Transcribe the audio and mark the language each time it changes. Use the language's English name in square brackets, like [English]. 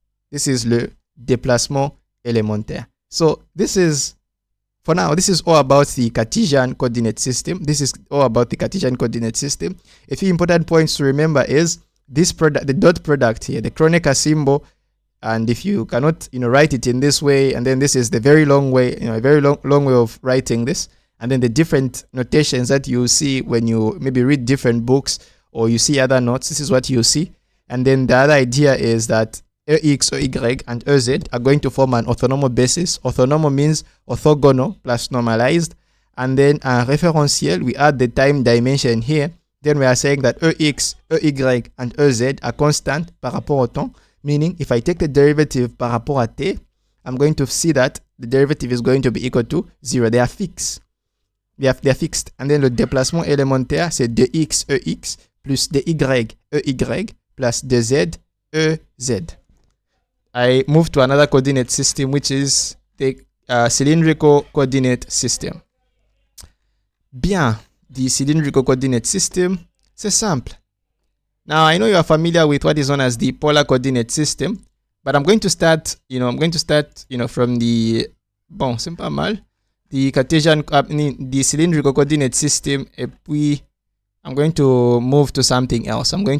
[English] This is [French] le déplacement élémentaire. [English] So this is, for now, this is all about the Cartesian coordinate system. A few important points to remember is this product, the dot product here, the Kronecker symbol. And if you cannot, write it in this way, and then this is the very long way, a very long way of writing this. And then the different notations that you see when you maybe read different books or you see other notes, this is what you see. And then the other idea is that EX, EY, and EZ are going to form an orthonormal basis. Orthonormal means orthogonal plus normalized. And then a référentiel, we add the time dimension here. Then we are saying that EX, EY, and EZ are constant [French] par rapport au temps. [English] Meaning, if I take the derivative [French] par rapport à t, [English] I'm going to see that the derivative is going to be equal to 0. They are fixed. They are fixed. And then [French] le déplacement élémentaire, c'est 2x, EX, plus 2y, EY, plus 2z, EZ. [English] I move to another coordinate system, which is the cylindrical coordinate system. Bien, the cylindrical coordinate system, [French] c'est simple. [English] Now, I know you are familiar with what is known as the polar coordinate system, but I'm going to start, from the, [French] c'est pas mal, [English] the Cartesian, the cylindrical coordinate system, [French] et puis [English] I'm going to move to something else.